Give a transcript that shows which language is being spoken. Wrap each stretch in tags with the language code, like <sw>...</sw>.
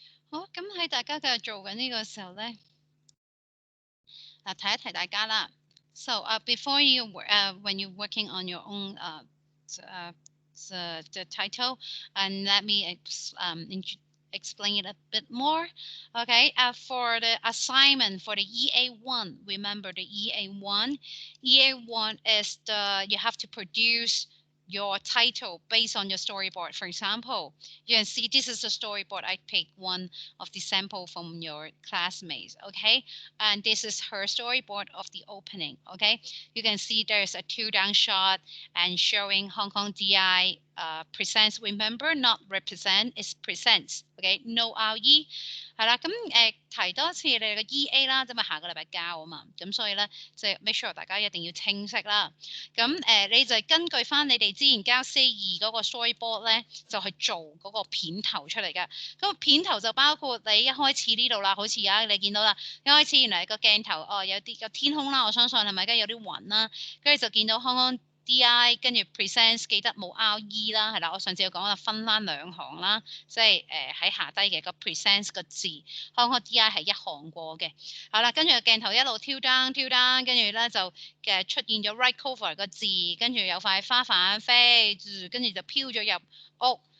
<yue>好，咁喺大家繼續做緊呢個時候咧，提一提大家啦。</yue> <en>So before you when you're working on your own uh, the title, and let me explain it a bit more. Okay, for the assignment for the EA1, remember the EA1. EA1 is you have to produce your title based on your storyboard. For example, you can see this is the storyboard. I picked one of the sample from your classmates. Okay, and this is her storyboard of the opening. Okay, you can see there's a two down shot and showing Hong Kong DI presents. Remember, not represent, it's presents.</en> <yue>Okay, no RE 係啦。咁提多次你哋嘅 EA 啦，咁啊下個禮拜交啊嘛，咁所以咧即係 make sure 大家一定要清晰啦。咁你就根據翻你哋之前交 C2嗰個 storyboard 咧，就去做嗰個片頭出嚟嘅。咁片頭就包括你一開始呢度啦，好似而家你見到啦，一開始原來個鏡頭有啲個天空啦，我相信係咪？跟住有啲雲啦，跟住就見到康康 DI 跟住 presents 記得冇 RE 啦，係啦，我上次有講啦，分翻兩行啦，即係喺下低嘅個 presents 個字，康康 DI 係一行過嘅，係啦，跟住個鏡頭一路挑 down，跟住咧就出現咗 right cover 個字，跟住有塊花瓣飛，跟住就飄咗入屋。</yue>